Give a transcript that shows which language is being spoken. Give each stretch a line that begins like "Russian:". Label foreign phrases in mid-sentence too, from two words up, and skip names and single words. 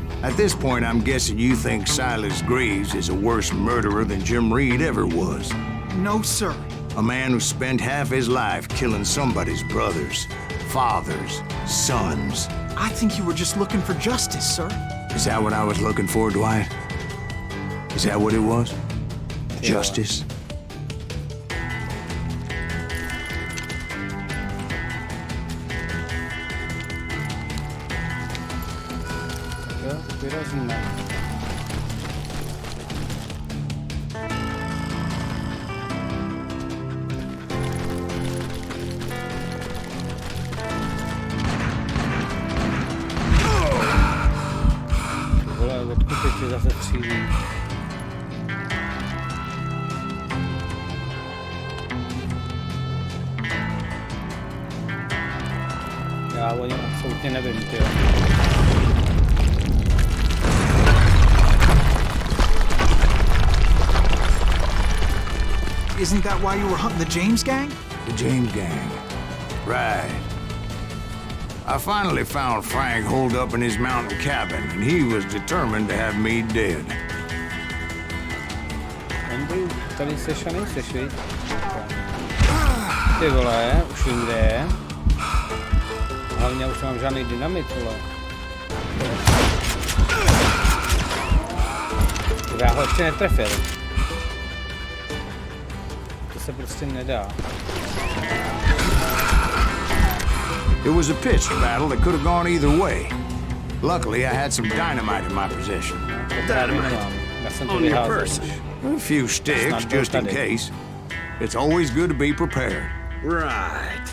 English: At this point, I'm guessing you think Silas Greaves is a worse murderer than Jim Reed ever was. No, sir. A man who spent half his life killing somebody's brothers, fathers, sons. I think you were just looking for justice, sir. Is that what I was looking for, Dwight? Is that what it was? Justice?
Czech: Jo, vyrazíme. Vole, odkud teď zase střílí? Já o něm absolutně nevím, tyjo.
English: Isn't that why you were hunting the James gang? The James gang. Right. I finally found Frank holed up in his mountain cabin, and he was determined to have me dead.
Czech: Andy, tady seš a nejseš, viď? Ty vole, už vím, kde je. Hlavně už mám žádný dynamit, vole. Já ho ještě netrefil. To se prostě nedá.
English: It was a pitched battle that could have gone either way. Luckily, I had some dynamite in my possession.
Czech: To právě nemám. Já jsem to vyházel už.
English: A few sticks, just in case. It's always good to be prepared. Right.